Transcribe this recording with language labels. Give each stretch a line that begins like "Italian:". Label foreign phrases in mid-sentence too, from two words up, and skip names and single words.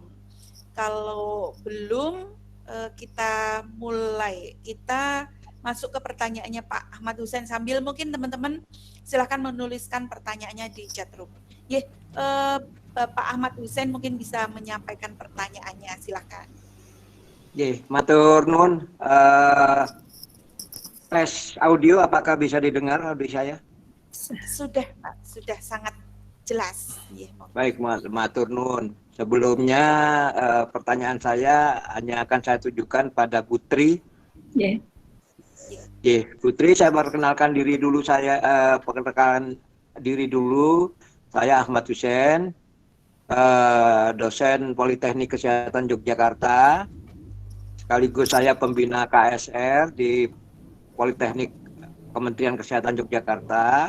Indonesian: Kalau belum, kita masuk ke pertanyaannya Pak Ahmad Husain, sambil mungkin teman-teman silahkan menuliskan pertanyaannya di chat room. Bapak Ahmad Husain mungkin bisa menyampaikan pertanyaannya, silahkan.
Javanese: Matur nuwun.
Indonesian: Tes audio apakah bisa didengar audio saya? Sudah Pak, sudah sangat jelas. Baik,
Javanese: matur nuwun.
Indonesian: Sebelumnya pertanyaan saya hanya akan saya tujukan pada Putri. Putri, saya perkenalkan diri dulu. Saya Ahmad Husain. dosen Politeknik Kesehatan Yogyakarta, sekaligus saya pembina KSR di Politeknik Kementerian Kesehatan Yogyakarta.